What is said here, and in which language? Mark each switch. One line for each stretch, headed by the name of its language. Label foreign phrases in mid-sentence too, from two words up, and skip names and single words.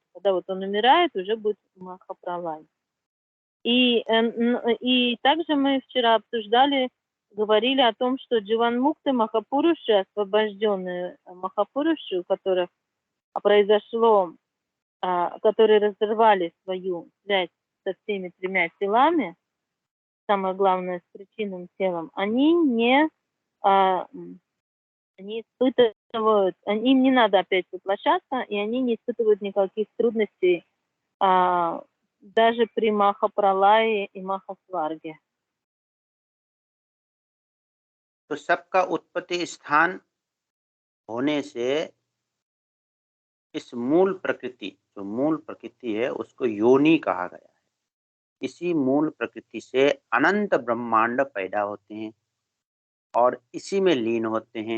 Russian: Когда вот он умирает, уже будет Махапралай. И также мы вчера обсуждали, говорили о том, что Дживанмукты Махапуруши, освобожденные Махапуруши, у которых произошло, которые разорвали свою связь со всеми тремя телами, самое главное, с причинным телом, они не испытывают, им не надо опять воплощаться, и они не испытывают никаких трудностей даже при Махапралае и Махасварге.
Hindi: तो सबका उत्पत्ति स्थान होने से इस मूल प्रकृति, जो मूल प्रकृति है, उसको योनि कहा गया है। इसी मूल प्रकृति से अनंत ब्रह्मांड पैदा होते हैं और इसी में लीन होते हैं।